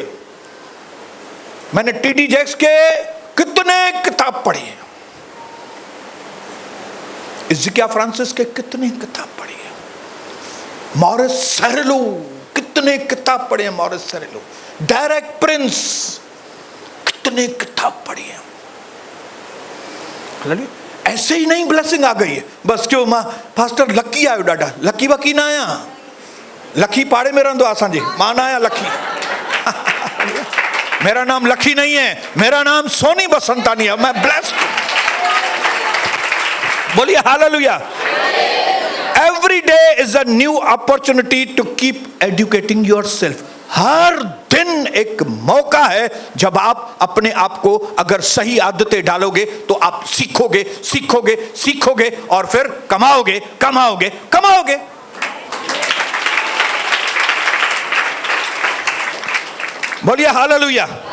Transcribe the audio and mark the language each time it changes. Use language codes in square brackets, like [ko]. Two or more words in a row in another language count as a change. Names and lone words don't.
[hi] मैंने टीडी जैक्स के कितने किताब पढ़ी है, इज़किया फ्रांसिस के कितने किताब पढ़ी है, मॉरिस सेरेलो कितने किताब पढ़े हैं, मॉरिस सेरेलो, डेरेक प्रिंस कितने किताब पढ़ी है। ऐसे ही नहीं ब्लेसिंग आ गई है बस। [sd] क्यों मां फास्टर लकी आयो, डाडा लकी वकी ना आया, लकी पाड़े में रहंदो असांजे, मां ना आया लकी। [hi] मेरा नाम लकी नहीं है, मेरा नाम सोनी बसंतानी है। मैं ब्लेस्ड। बोलिए हालेलुया। [en] every day is a new opportunity to keep educating yourself. [hi] हर दिन एक मौका है जब आप अपने आप को अगर सही आदतें डालोगे तो आप सीखोगे, सीखोगे, सीखोगे और फिर कमाओगे, कमाओगे, कमाओगे। बोलिए हालेलुया।